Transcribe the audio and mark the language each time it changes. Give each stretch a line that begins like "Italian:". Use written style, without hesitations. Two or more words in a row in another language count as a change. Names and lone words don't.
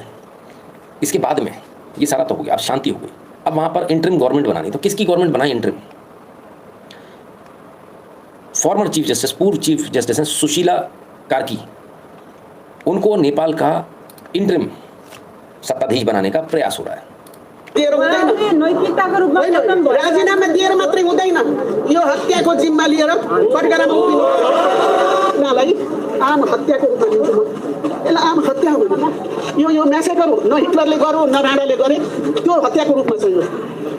Hindi: इसके बाद में ये सारा तो हो गया, अब शांति हो गई। अब वहाँ पर
English: interim government
Hindi: बनानी, तो किसकी गवर्नमेंट बनाई इंटरिम?
English: former chief justice,
Hindi: पूर्व
English: chief justice
Hindi: हैं सुशीला कार्की, उनको नेपाल का इंटरिम सत्ताधीश बनाने का प्रयास हो रहा है।
Nepali: नैतिकताको रूपमा राजीनामा दिएर मात्रै हुँदैन, यो हत्याको जिम्मा लिएर कटघरामा उभिनु उनीहरूलाई आम हत्याको रूपमा लिन्छु म। यसलाई आम हत्या हो, यो म्यासेकर हो, न हिटलरले गर्यो न राणाले गरे, त्यो हत्याको रूपमा छ।